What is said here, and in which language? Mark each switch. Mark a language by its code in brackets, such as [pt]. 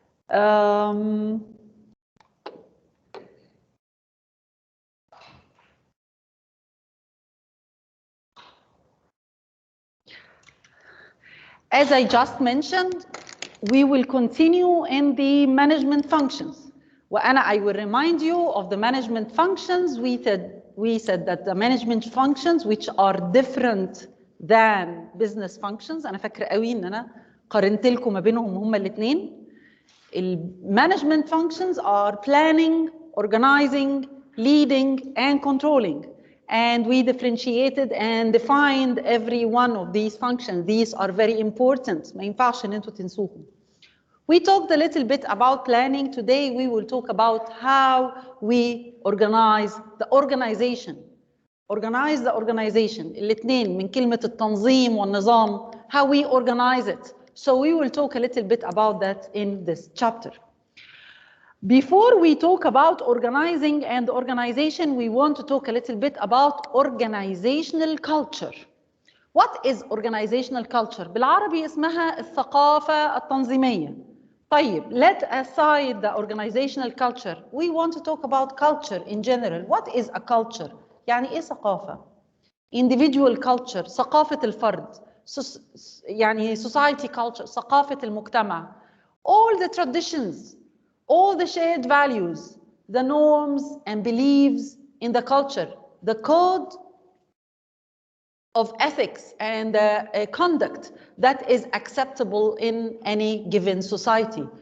[en] As I just mentioned, we will continue in the management functions. I will remind you of the management functions. We said that the management functions which are different than business functions. [ar] أنا فاكرة قوي إن أنا قارنت لكم ما بينهم هما الاثنين. [en] Management functions are planning, organizing, leading, and controlling. And we differentiated and defined every one of these functions. These are very important. [ar] ما ينفعش إن أنتوا تنسوهم. [en] We talked a little bit about planning. Today we will talk about how we organize the organization. Organize the organization. [ar] الاثنين من كلمة التنظيم والنظام. [en] How we organize it. So we will talk a little bit about that in this chapter. Before we talk about organizing and organization, we want to talk a little bit about organizational culture. What is organizational culture? [ar] بالعربي اسمها الثقافة التنظيمية. [en] طيب, let aside the organizational culture, we want to talk about culture in general. What is a culture? [ar] يعني إيه ثقافة؟ [en] individual culture, [ar] ثقافة الفرد. يعني [en] society culture, [ar] ثقافة المجتمع. [en] All the traditions, all the shared values, the norms and beliefs in the culture, the code of ethics and conduct that is acceptable in any given society.